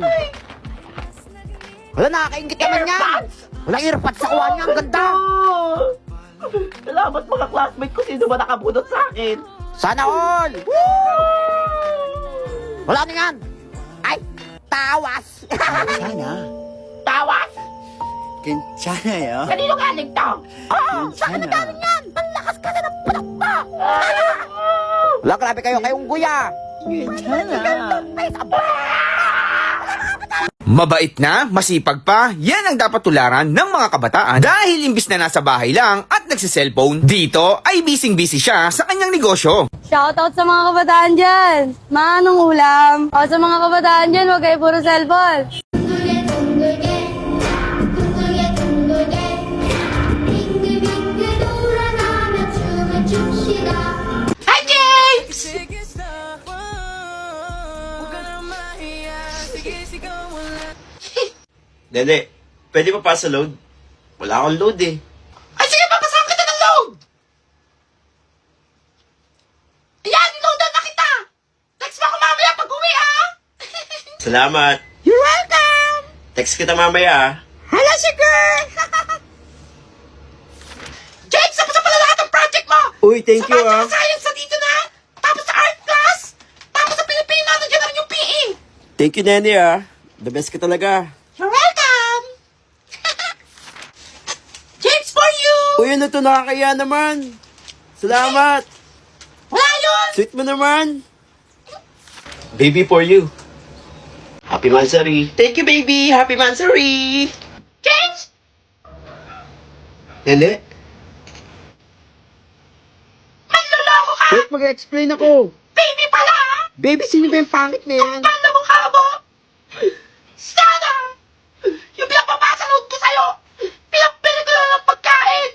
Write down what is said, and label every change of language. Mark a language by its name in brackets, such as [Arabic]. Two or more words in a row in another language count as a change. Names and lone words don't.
[Filipino] Wala, nakakaingit naman yan. Earbuds. Wala, earpods sa kuha niya. Ang ganda. Salamat mga classmate ko. Sino ba nakabunot sa akin? Sana all. Wala na yan. Ay, tawas. [Korean] 괜찮아. [Filipino] Tawas. [Korean] 괜찮아요. [Filipino] Kanino galing to? Oh, sa akin na galing yan. Ang lakas kasi ng punak mo. Wala, grabe kayo. Kayong guya. [Korean] 괜찮아. [Filipino] Mabait na, masipag pa, yan ang dapat tularan ng mga kabataan dahil imbis na nasa bahay lang at nagsiselfone, dito ay busy-busy siya sa kanyang negosyo. Shoutout sa mga kabataan dyan! Manong ulam! O sa mga kabataan dyan, huwag kayo puro cellphone! [Korean] 둥글게 둥글게 둥글게 둥글게 빙글빙글 돌아가며 춤을 춥시다. [Filipino] Hi, James! Nene, pwede pa sa load? Wala akong load eh. Ay, sige, papasahan kita ng load! Ayan, niloadan na kita! Text mo ako mamaya pag uwi, ha? Salamat. [English] You're welcome. [Filipino] Text kita mamaya ah. [English] Hello, sugar. [Filipino] James, tapos na pala lahat ng project mo! Uy, [English] thank you [Filipino] Sa ah. Math Science na dito na! Tapos sa art class! Tapos sa Pilipino, nandiyan na rin yung PE! [English] Thank you, [Filipino] Nene ah. [English] The best [Filipino] ka talaga. [English] You're welcome! James, for you! [Filipino] Uy, ano to? Nakakaya naman. Salamat. Wala yun! Sweet mo naman. [English] Baby for you. Happy Mansari. Thank you, baby. Happy Mansari. [Filipino] James! Nene? Manloloko ka! Wait, mag-explain ako. Baby pala, ha? Baby, sino ba yung pangit na yan? Paano mukha mo? Sana! Yung pinapapasalood ko sa'yo, pinapili ko lang ng pagkain!